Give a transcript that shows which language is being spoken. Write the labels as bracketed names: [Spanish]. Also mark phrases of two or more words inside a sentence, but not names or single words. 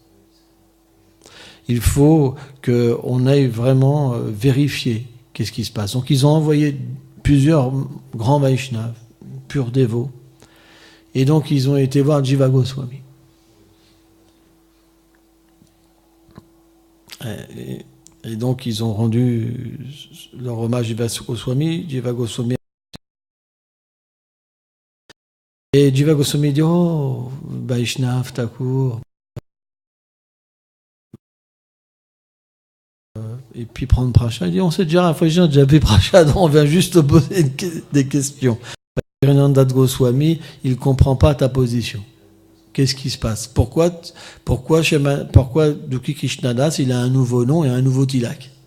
[French] Il faut qu'on aille vraiment vérifier qu'est-ce qui se passe. Donc ils ont envoyé plusieurs grands Vaishnavas, purs dévots, et donc ils ont été voir Jiva Goswami. Et donc ils ont rendu leur hommage à Jiva Goswami. Jiva Goswami. Et Jiva Goswami dit, oh, Vaishnav Thakur. Et puis prendre prachad. Il dit, on sait déjà, la fois que j'ai déjà fait prachad, on vient juste te poser des questions. Hrinanda Goswami, il ne comprend pas ta position. Qu'est-ce qui se passe? Pourquoi Dukhi Krishnadas, il a un nouveau nom et un nouveau tilak?